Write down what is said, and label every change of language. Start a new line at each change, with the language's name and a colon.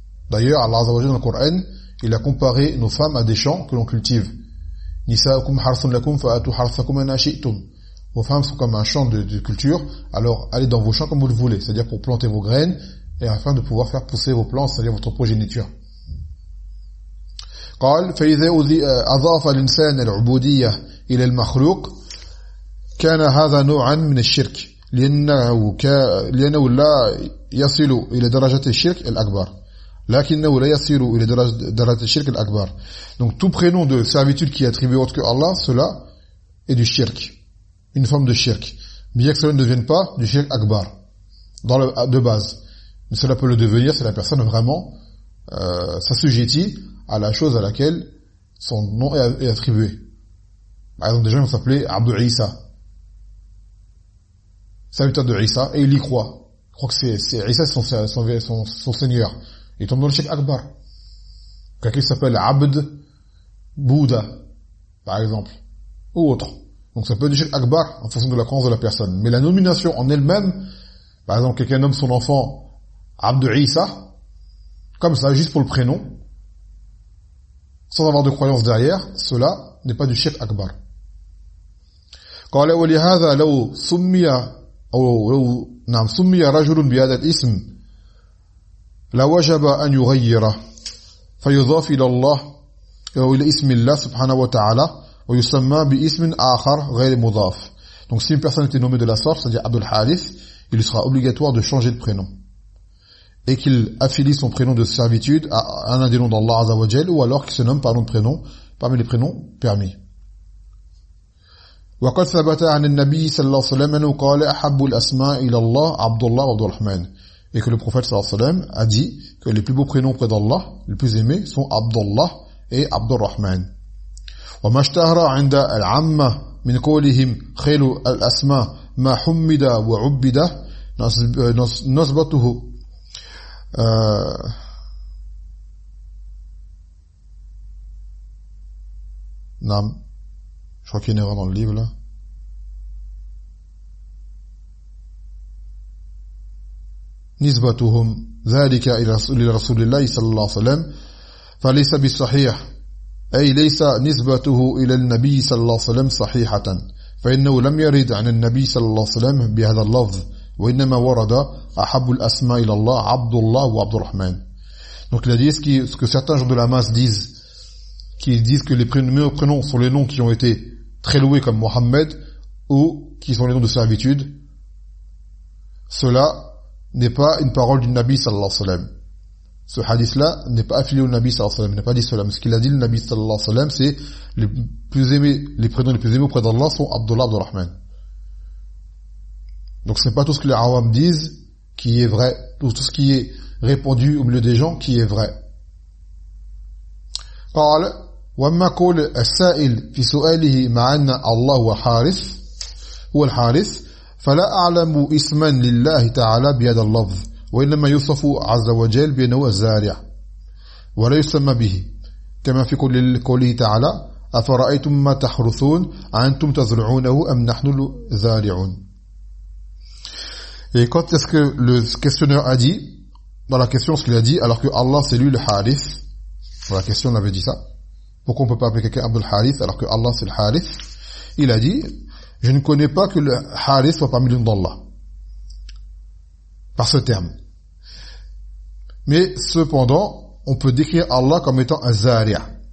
French: D'ailleurs, Allah Azza wa Jalla dans le Coran, il a comparé nos femmes à des champs que l'on cultive.
Arabic: Nisa'ukum harsun lakum fa'atu harsakum ma shi'tum.
French: Vos femmes sont comme un champ de culture, alors allez dans vos champs comme vous le voulez, c'est-à-dire pour planter vos graines et afin de pouvoir faire pousser vos plantes, c'est-à-dire votre progéniture.
Arabic: قال فإذا أضاف الإنسان العبودية إلى المخلوق كان هذا نوعا من الشرك. لأنه لا يصل إلى درجة الشرك الأكبر لكنه لا يصل إلى درجة الشرك الأكبر.
French: Donc tout prénom de servitude qui est attribué autre que Allah, cela est du shirk, une forme de shirk, bien que cela ne devienne pas du shirk akbar de base, mais cela peut le devenir si la personne vraiment s'assujettit à la chose à laquelle son nom est attribué. Par exemple, des gens vont s'appeler Abdou Issa, serviteur de Issa, et il y croit. Je crois que c'est Issa son seigneur. Il tombe dans le shirk akbar. Quelqu'un qui s'appelle Abd Bouddha, par exemple, ou autre. Donc ça peut être du shirk akbar en fonction de la croyance de la personne. Mais la nomination en elle-même, par exemple, quelqu'un nomme son enfant Abd Issa, comme ça, juste pour le prénom, sans avoir de croyance derrière, cela n'est pas du shirk akbar.
Arabic: قال ولهذا لو سمي أو لو نعم سمي رجل بهذا الاسم لوجب أن يغيره فيضاف إلى الله أو إلى اسم الله سبحانه وتعالى ويسمى باسم آخر غير مضاف.
French: Donc si une personne était nommée de la sorte, c'est-à-dire Abdul Harith, il lui sera obligatoire de changer de prénom et qu'il affilie son prénom de servitude à un des noms d'Allah Azza wa Jal, ou alors qu'il se nomme par un autre prénom parmi les prénoms permis.
Arabic: وقد ثبت عن النبي صلى الله عليه وسلم أنه قال أحب الأسماء إلى الله عبد الله وعبد الرحمن.
French: Et que le prophète
Arabic: صلى الله عليه وسلم
French: a dit que les plus beaux prénoms auprès d'Allah, les plus aimés, sont عبد الله et عبد الرحمن.
Arabic: وما اشتهر عند العامة من قولهم خير الأسماء ما حمد وعبد نسبته نعم.
French: Je crois qu'il y a une erreur dans le livre là.
Arabic: نسبتهم ذلك إلى رسول الله صلى الله عليه وسلم فليس بالصحيح أي ليس نسبته إلى النبي صلى الله عليه وسلم صحيحة فإنه لم يرد عن النبي صلى الله عليه وسلم بهذا اللفظ وإنما ورد أحب الأسماء إلى الله عبد الله وعبد الرحمن.
French: Donc il a dit ce que certains gens de la masse disent, qui disent que les meilleurs prénoms sont les noms qui ont été très loués comme Mohammed ou qui sont les noms de servitude. Cela n'est pas une parole du Nabi
Arabic: sallallahu alayhi wa sallam.
French: Ce hadith-là n'est pas affilié au Nabi
Arabic: sallallahu alayhi wa sallam,
French: n'est pas dit cela. Ce qu'il a dit le Nabi sallallahu alayhi wa sallam, c'est les prénoms les plus aimés auprès d'Allah sont Abdullah Abdul Rahman. Donc ce n'est pas tout ce que les Awam disent qui est vrai, ou tout ce qui est répandu au milieu des gens qui est vrai.
Arabic: وما قول السائل في سؤاله مع أن الله حارث هو الحارث فلا أعلم اسما لله تعالى بهذا اللفظ وإنما يوصف عز وجل بأنه الزارع ولا يسمى به كما في قوله تعالى أفرأيتم ما تحرثون أنتم تزرعونه أم نحن الزارعون.
French: Et quand est-ce que le questionneur a dit dans la question ce qu'il a dit alors que Allah c'est lui le Harith, dans la question on avait dit ça, pourquoi on peut pas appeler quelqu'un Abdul Harith alors que Allah c'est le Harith, il a dit je ne connais pas que le Harith soit parmi les d'Allah par ce terme, mais cependant on peut décrire Allah comme étant un Zaria.